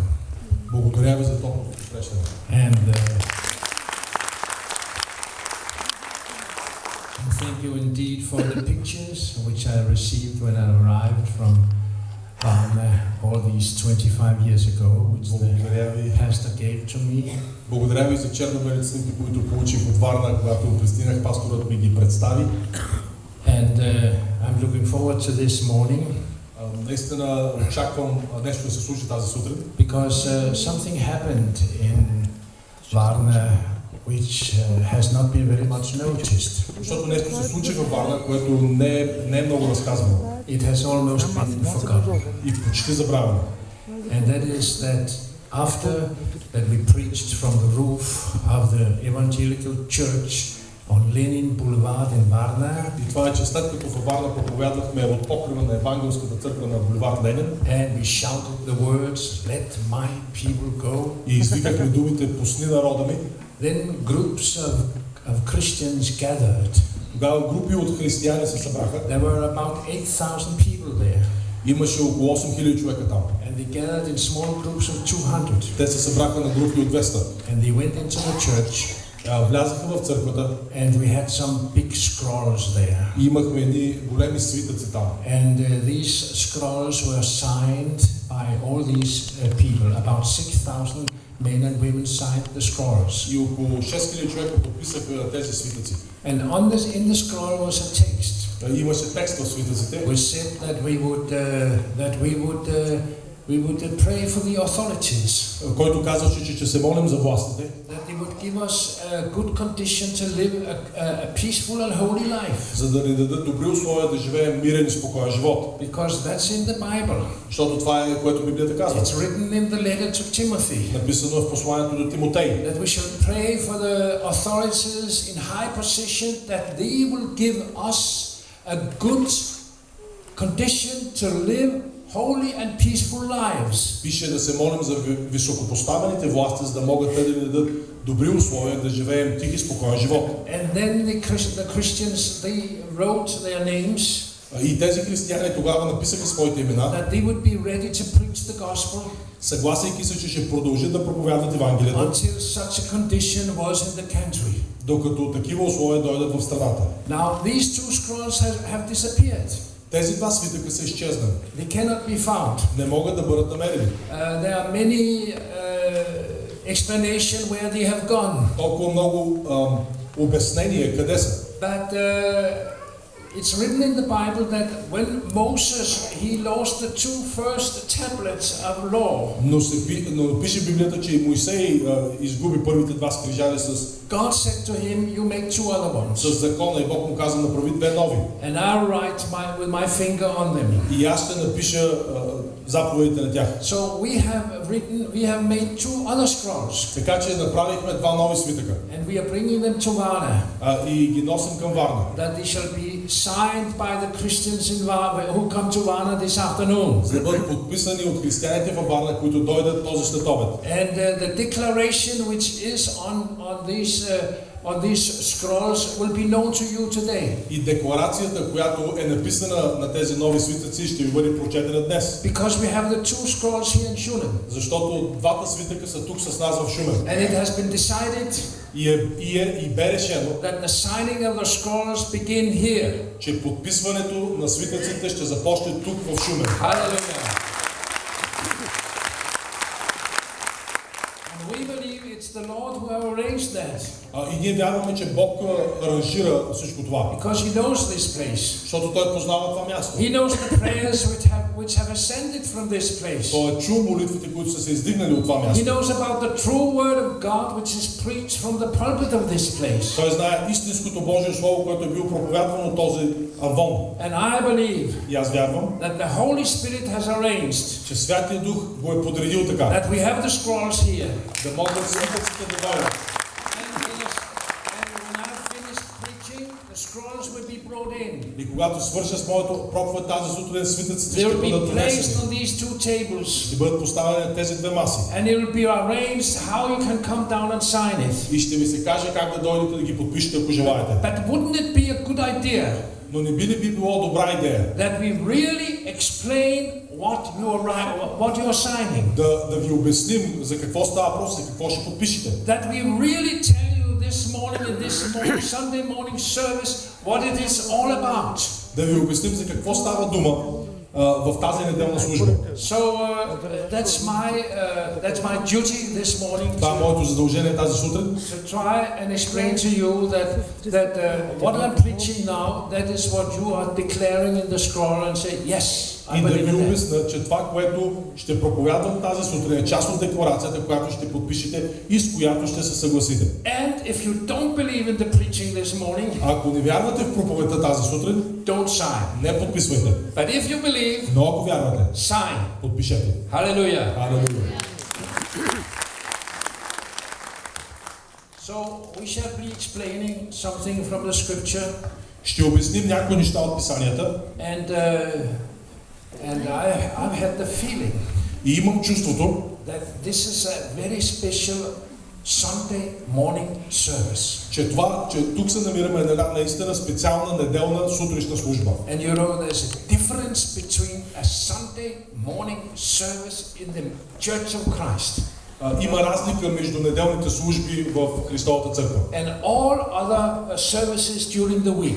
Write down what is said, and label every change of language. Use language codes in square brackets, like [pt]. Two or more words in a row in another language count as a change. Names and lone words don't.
[bg] Благодаря ви за топлото посрещане. [en] And thank you indeed for the pictures which I received when I arrived from these 25 years ago, which [bg] Благодаря [en] the [bg] ви. [en] pastor gave to me. [bg] Благодаря ви за чернобелиците, които получих от Варна, когато пристигнах, пасторът ми ги представи. [en] And I'm looking forward to this morning [bg] Наистина очаквам нещо да се случи тази сутрин, [en] because something happened in Varna which has not been very much noticed. [bg] защото нещо се случи във Варна, което не е много разказвано [en] It has almost been forgotten. [bg] и почти забравено. [en] And that is that after that we preached from the roof of the evangelical church on Lenin Boulevard in Varna, [bg] И това е, че след като във Варна проповядвахме от покрива на Евангелската църква на булевард Ленин [en] and we shouted the words, "Let my people go," [bg] и извикахме думите "Пусни народа ми", [en] then groups of Christians gathered. [bg] тогава групи от християни се събраха. [en] There were about 8,000 people there. [bg] Имаше около 8000 човека там. [en] And they gathered in small groups of 200. [bg] Те се събраха на групи от 200. [en] And they went into the church. [bg] Влязаха в църквата. [en] And we had some big scrolls there. [bg] И имахме едни големи свитъци там. [en] And these scrolls were signed by all these people. About 6,000 men and women signed the scrolls. [bg] И около 6000 човека подписаха тези свитъци. [en] And in the scroll was a text. [bg] Имаше текст в свитъците. [en] We said that we would pray for the authorities. [bg] Който казваше, че се молим за властите. [en] That they would give us a good condition to live a peaceful and holy life. [bg] За да ни дадат добри условия да живеем мирен и спокоен живот. [en] Because that's in the Bible. [bg] Защото това е, което Библията казва. [en] It's written in the letter to Timothy. [bg] Написано е в посланието до Тимотей. [en] That we should pray for the authorities in high position that they will give us a good condition to live holy and peaceful lives. [bg] Пише да се молим за високопоставените власти, за да могат те да ни дадат добри условия да живеем тих и спокоен живот. [en] And then the Christians, they wrote their names. [bg] И тези християни тогава написаха своите имена. [en] That they would be ready to preach the gospel. [bg] Съгласяйки се, че ще продължат да проповядват Евангелието. [en] Until such a condition was in the country. [bg] Докато такива условия дойдат в страната. [en] Now these two scrolls have disappeared. [bg] Тези два свитъка са изчезнали. [en] They cannot be found. [bg] Не могат да бъдат намерени. [en] There are many explanations where they have gone. [bg] Толкова много обяснения къде са. [en] But it's written in the Bible that when Moses he lost the two first tablets of law. [bg] Но пише Библията, че Моисей изгуби първите два скрижали с [en] God said to him, "You make two other ones." [bg] с закона и Бог му каза направи две нови. [en] And I'll write with my finger on them. [bg] И аз ще напиша заповедите на тях. [en] So we have made two other scrolls. [bg] Така че направихме два нови свитъка. [en] And we are bringing them to Varna. [bg] И ги носим към Варна. [en] That they shall be signed by the Christians in Varna who come to Varna this afternoon. [bg] За да бъдат подписани от християните във Варна, които дойдат този следобед. [en] And the declaration which is on these scrolls will be known to you today. [bg] И декларацията, която е написана на тези нови свитъци, ще ви бъде прочетена днес. [en] Because we have the two scrolls here in Шумен. [bg] Защото двата свитъка са тук с нас в Шумен. [en] And it has been decided [bg] И бе решено, [en] that the signing of the scrolls begin here. [bg] че подписването на свитъците ще започне тук в Шумен. [en] Hallelujah. And we believe it's the Lord who have arranged that. [bg] И ние вярваме, че Бог аранжира всичко това. [en] Because he knows this place. [bg] Защото Той познава това място. [en] He knows the prayers which have ascended from this place. [bg] Той е чул молитвите, които са се издигнали от това [en] He [bg] място. [en] knows about the true word of God which is preached from the pulpit of this place. [bg] Той знае истинското Божие слово, което е било проповядвано от този амвон. [en] And I believe [bg] И аз вярвам, [en] that the Holy Spirit has arranged [bg] че Святия Дух го е подредил така. [en] that we have the scrolls here. [bg] Да могат свитъците да дойдат. И когато свърша с моето проповед тази сутрин, свитъците ще бъдат донесени. Ще бъдат поставени на тези две маси. И ще ви се каже как да дойдете да ги подпишете, ако желаете. Но не би ли било добра идея да ви обясним за какво става въпрос, за какво ще подпишете? [en] This morning in this Sunday morning service what it is all about. [bg] Да ви обясним за какво става дума в тази неделна служба. [en] So that's my duty this morning. [bg] Това е моето задължение тази сутрин. [en] To try and explain to you that what I'm preaching now, that is what you are declaring in the scroll and say, yes, I [bg] И да [en] believe [bg] ви [en] in that. [bg] обясня, че това, което ще проповядвам тази сутрин е част от декларацията, която ще подпишете и с която ще се съгласите. [en] And if you don't believe in the preaching this morning, [bg] Ако не вярвате в проповедта тази сутрин, [en] don't sign. [bg] не подписвайте. [en] But if you believe, [bg] Но ако вярвате, [en] sign. [bg] подпишете. [en] Hallelujah. [bg] Алелуя. [en] So we shall be explaining something from the scripture, [bg] Ще обясним някои неща от писанията. [en] and I've had the feeling [bg] И имам чувството, [en] that this is a very special Sunday morning service. [bg] че тук се намираме на една наистина специална неделна сутришна служба. [en] And you know there's a difference between a Sunday morning service in the Church of Christ [bg] Има разлика между неделните служби в Христовата църква [en] and all other services during the week.